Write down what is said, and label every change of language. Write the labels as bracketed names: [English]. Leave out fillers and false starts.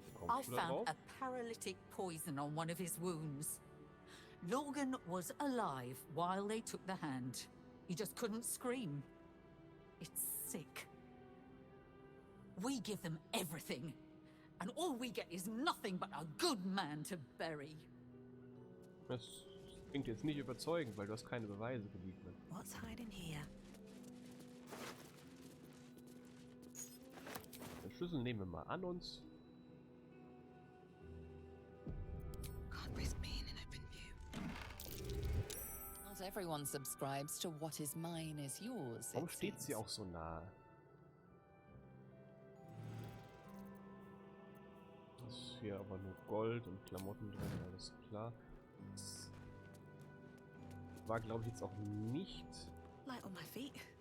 [English] I found a paralytic poison on one of his wounds. Logan was alive while they took the hand. He just couldn't scream. It's sick. We give them everything, and all we get is nothing but a good man to bury. [German] Das klingt jetzt nicht überzeugend, weil du hast keine Beweise geliefert. [English] What's hiding here? [German] Den Schlüssel nehmen wir mal an uns. [English] Can't risk being in open view. Not everyone subscribes to what is mine is yours. [German] Warum steht sie auch so nah? Das ist hier aber nur Gold und Klamotten drin, alles klar. Das war, glaube ich, jetzt auch nicht [English] Light on my feet.